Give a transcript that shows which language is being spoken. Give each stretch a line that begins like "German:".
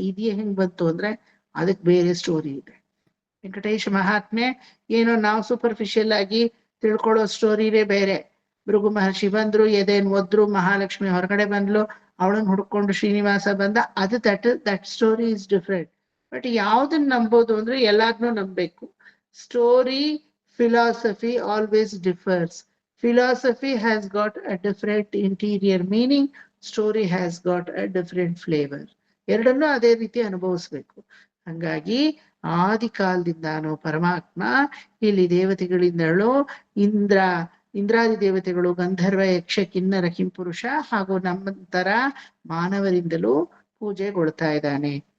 Kannada: ಇದೆಯೇ ಹೆಂಗ್ ಬಂತು ಅಂದ್ರೆ ಅದಕ್ಕೆ ಬೇರೆ ಸ್ಟೋರಿ ಇದೆ. ವೆಂಕಟೇಶ ಮಹಾತ್ಮೆ ಏನೋ ನಾವು ಸೂಪರ್ಫಿಷಿಯಲ್ ಆಗಿ ತಿಳ್ಕೊಳ್ಳೋ ಸ್ಟೋರಿನೇ ಬೇರೆ. ಭೃಗು ಮಹರ್ಷಿ ಬಂದ್ರು, ಎದೆನ್ ಒದ್ರು, ಮಹಾಲಕ್ಷ್ಮಿ ಹೊರಗಡೆ ಬಂದ್ಲು, ಅವಳನ್ನ ಹುಡ್ಕೊಂಡು ಶ್ರೀನಿವಾಸ ಬಂದ. ಅದು
English: That story is different.
Kannada: But ಯಾವ್ದನ್ನ ನಂಬೋದು ಅಂದ್ರೆ ಎಲ್ಲಾದ್ನೂ ನಂಬೇಕು.
English: Story philosophy always differs. Philosophy has got a different interior meaning. Story has got a different flavor.
Kannada: ಎರಡನ್ನೂ ಅದೇ ರೀತಿ ಅನುಭವಿಸ್ಬೇಕು. ಹಂಗಾಗಿ ಆದಿ ಕಾಲದಿಂದಾನು ಪರಮಾತ್ಮ ಇಲ್ಲಿ ದೇವತೆಗಳಿಂದಲೂ ಇಂದ್ರಾದಿ ದೇವತೆಗಳು, ಗಂಧರ್ವ, ಯಕ್ಷ, ಕಿನ್ನರ, ಕಿಂಪುರುಷ ಹಾಗೂ ನಮ್ಮಂತರ ಮಾನವರಿಂದಲೂ ಪೂಜೆಗೊಳ್ತಾ ಇದ್ದಾನೆ.